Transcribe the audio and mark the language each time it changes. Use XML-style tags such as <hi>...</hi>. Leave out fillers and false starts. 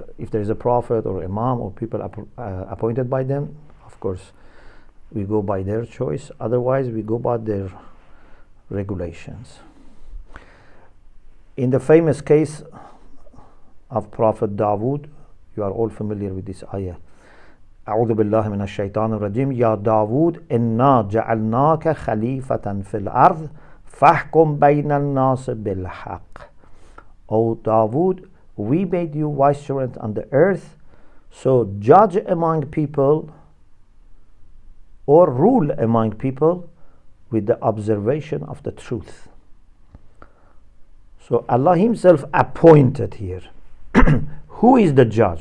<en>If there is a prophet or imam or people appointed by them, of course we go by their choice, otherwise we go by their regulations. In the famous case of Prophet Dawood, you are all familiar with this ayah.</en> <ar>أعوذ بالله من الشيطان الرجيم يا داود إنا جعلناك خليفة في الأرض فاحكم بين الناس بالحق.</ar> <en>O Dawood, we made you vicegerent on the earth, so judge among people or rule among people with the observation of the truth. So Allah himself appointed here. Who is the judge?</en>